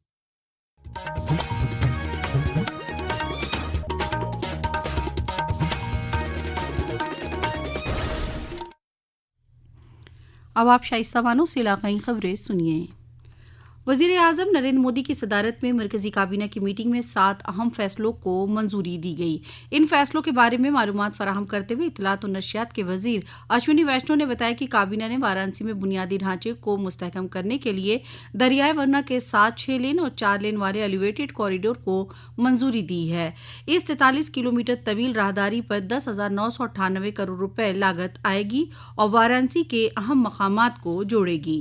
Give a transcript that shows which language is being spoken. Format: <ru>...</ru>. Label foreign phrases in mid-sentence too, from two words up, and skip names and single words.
<ur>اب آپ شائستہ بانو سے علاقائی خبریں سنیے۔ وزیر اعظم نریندر مودی کی صدارت میں مرکزی کابینہ کی میٹنگ میں 7 اہم فیصلوں کو منظوری دی گئی۔ ان فیصلوں کے بارے میں معلومات فراہم کرتے ہوئے اطلاعات و نشریات کے وزیر اشونی ویشنو نے بتایا کہ کابینہ نے وارانسی میں بنیادی ڈھانچے کو مستحکم کرنے کے لیے دریائے ورنا کے ساتھ 6 لین اور 4 لین والے</ur> <en>elevated corridor</en> <ur>کو منظوری دی ہے۔ اس 43 کلومیٹر طویل راہداری پر 10,998 کروڑ روپے لاگت آئے گی اور وارانسی کے اہم مقامات کو جوڑے گی۔</ur>